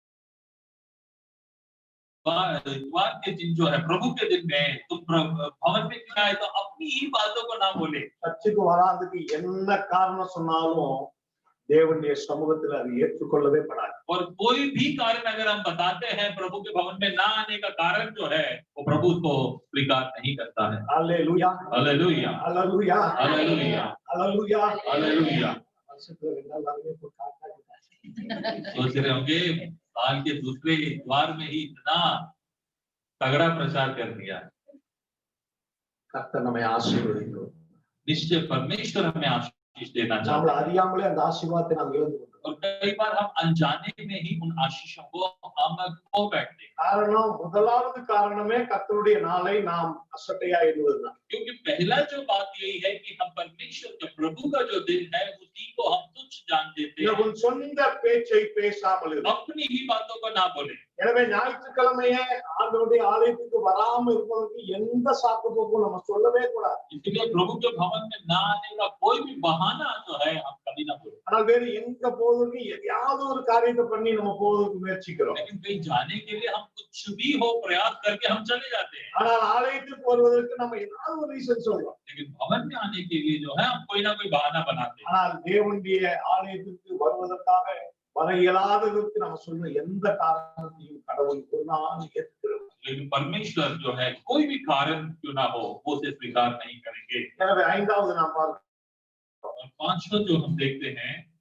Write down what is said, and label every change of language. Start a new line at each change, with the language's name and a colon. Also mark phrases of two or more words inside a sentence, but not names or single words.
Hindi: इतवार के दिन जो है, प्रभु के दिन में तुम भवन में क्यों आए, तो अपनी ही बातों को ना बोले।
Tamil: சர்ச்சுக்கு வராதுக்கு என்ன காரணம் சொன்னாலும் தேவனுடைய சமூகத்தில் அது ஏற்றுக்கொள்ளவே படாது.
Hindi: और कोई भी कारण अगर हम बताते हैं प्रभु के भवन में ना आने का कारण जो है, वो प्रभु को स्वीकार नहीं करता है।
Tamil: அல்லேலூயா
Hindi: हालेलुया,
Tamil: அல்லேலூயா
Hindi: हालेलुया,
Tamil: அல்லேலூயா.
Hindi: हालेलुया।
Tamil: வருஷத்துல 2 நாளுமே போய் காட்டாங்க.
Hindi: सोच रहे होंगे साल के दूसरे द्वार में ही इतना तगड़ा प्रचार कर दिया।
Tamil: கர்த்தர் நம்மை ஆசீர்வதிக்கும்.
Hindi: निश्चय परमेश्वर हमें आशीष देना चाहता
Tamil: நம்மள
Hindi: है।
Tamil: அறியாமலே அந்த ஆசீர்வாதத்தை நாம் இழந்து கொண்டோம்.
Hindi: और कई बार हम अनजाने में ही उन आशीषों को हम खो बैठते हैं।
Tamil: காரணம், முதலாவது காரணமே கர்த்தருடைய நாளை நாம் அசட்டையா எண்ணுவதுதான்.
Hindi: क्योंकि पहला जो बात यही है कि हम परमेश्वर के प्रभु का जो दिन है उसी को हम तुच्छ जान देते हैं।
Tamil: உன் சொந்த பேச்சை பேசாமல் இரு.
Hindi: अपनी ही बातों को ना बोले।
Tamil: எனவே ஞாயிற்றுக்கிழமையே ஆண்டவருடைய ஆலயத்துக்கு வராம இருப்பதற்கு எந்த சாக்கு போக்கும் நம்ம சொல்லவே கூடாது.
Hindi: इसलिए प्रभु के भवन में ना आने का कोई भी बहाना जो है हम कभी ना बोले।
Tamil: ஆனால் வேறு எங்க போவதற்கு எதையாவது ஒரு காரியத்தை பண்ணி நம்ம போவதற்கு முயற்சிக்கிறோம்.
Hindi: लेकिन कहीं जाने के लिए हम कुछ भी हो प्रयास करके हम चले जाते हैं।
Tamil: ஆனால் ஆலயத்துக்கு வருவதற்கு நம்ம ஏதாவது ஒரு ரீசன் சொல்றோம்.
Hindi: लेकिन भवन में आने के लिए जो है हम कोई ना कोई बहाना बनाते हैं।
Tamil: ஆனால் தேவனுடைய ஆலயத்திற்கு வருவதற்காக வர இயலாததற்கு நம்ம சொல்ற எந்த காரணத்தையும் கடவுள் ஒரு நாள் ஏற்றுக்கிறார்.
Hindi: लेकिन परमेश्वर जो है कोई भी कारण क्यों ना हो वो उसे स्वीकार नहीं करेंगे।
Tamil: எனவே ஐந்தாவது நாம் பார்க்கிறோம்,
Hindi: और पांचवा जो हम देखते हैं,